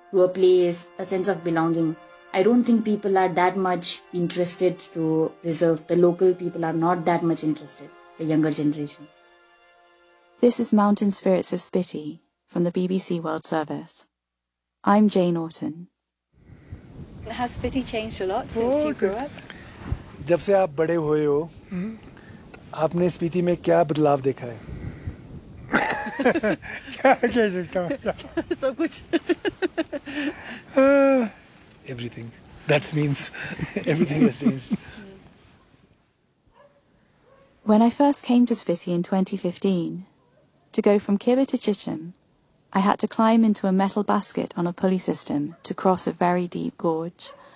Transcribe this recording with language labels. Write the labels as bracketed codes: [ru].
[en] To a place, a sense of belonging. I don't think people are that much interested to preserve. The local people are not that much interested, the younger generation. This is Mountain Spirits of Spiti from the BBC World Service. I'm Jane Orton. Has Spiti changed a lot since you grew up? [hi] जब से आप बड़े हुए हो, आपने स्पीति में क्या बदलाव देखा है? क्या कह सकता हूँ? सब कुछ. [en] Everything. That means everything has changed. When I first came to Spiti in 2015, to go from Kibber to Chichen, I had to climb into a metal basket on a pulley system to cross a very deep gorge.